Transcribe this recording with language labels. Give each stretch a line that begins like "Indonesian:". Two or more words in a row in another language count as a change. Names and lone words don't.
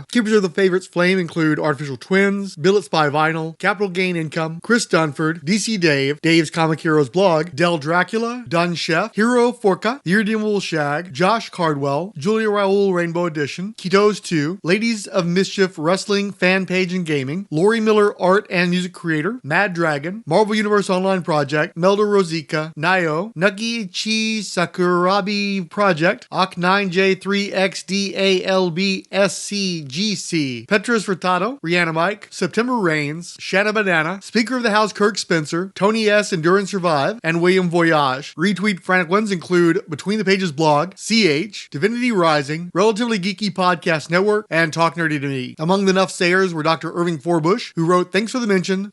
English: Keepers of the Favorites Flame include Artificial Twins, Billet Spy Vinyl, Capital Gain Income, Chris Dunford, DC Dave, Dave's Comic Heroes Blog, Del Dracula, Dun Chef, Hero Forca, The Irredeemable Shag, Josh Cardwell, Julia Raoul Rainbow Edition, Ketos 2, Ladies of Mischief Wrestling Fan Page and Gaming, Lori Miller Art and Music Creator, Mad Dragon, Marvel Universe Online Project, Melda Rosica, Nayo, Nucky Chi Sakurabi Project, Ak9J3XDALBSCGC, Petrus Furtado, Rihanna Mike, September Rains, Shanna Banana, Speaker of the House Kirk Spencer, Tony S. Endure and Survive, and William Voyage. Retweet frantic ones include Between the Pages Blog, CH, Divinity Rising, Relatively Geeky Podcast Network, and Talk Nerdy to Me. Among the Nuff Sayers were Dr. Irving Forbush, who wrote, "Thanks for the mention.